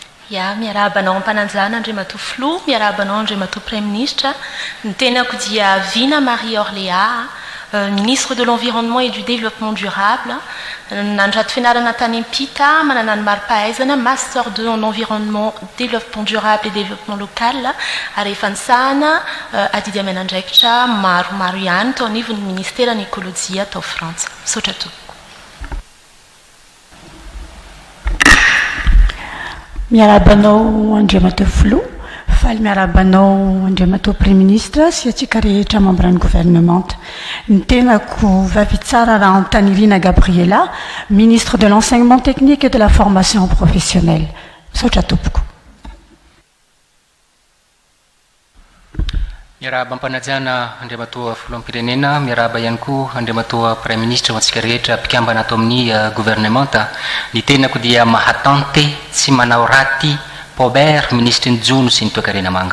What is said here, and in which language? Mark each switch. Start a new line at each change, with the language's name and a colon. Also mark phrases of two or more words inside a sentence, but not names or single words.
Malagasy: Ya, miarabanao ampananjana Andriamatoa Filoha, miarabanao Andriamatoa
French: Premier Ministre.
Malagasy: Ny tenako dia Vina Marie Orléa,
French: ministre de l'Environnement et du Développement Durable.
Malagasy: Nandrato fianarana tany Ampita, manana ny mari-pahaizana,
French: master 2 en environnement, développement durable et développement local.
Malagasy: Ary efa nisahana adidy amenandraikitra maromaro ihany tao anivon'ny ministèran'ny écologie tao Frantsa. Misaotra tompoko. Miarabanao Andriamatoa Filoha, faly miarabanao Andriamatoa
French: Premier Ministre
Malagasy: sy atsika rehetra membre ny gouvernement. Ny tenako vavy tsara raha Antanirina Gabriela,
French: ministre de l'enseignement technique et de la formation professionnelle.
Malagasy: Misaotra tompoko. Miarahaba ampanajana Andriamatoa Filoham-pirenena, miarahaba ihany koa Andriamatoa
French: Premier Ministre
Malagasy: ho antsika rehetra mpikambana ato amin'ny gouvernement. Ny tenako dia mahatante tsy manao raty Paubert, ministre ny Jono sy ny toekarena manga.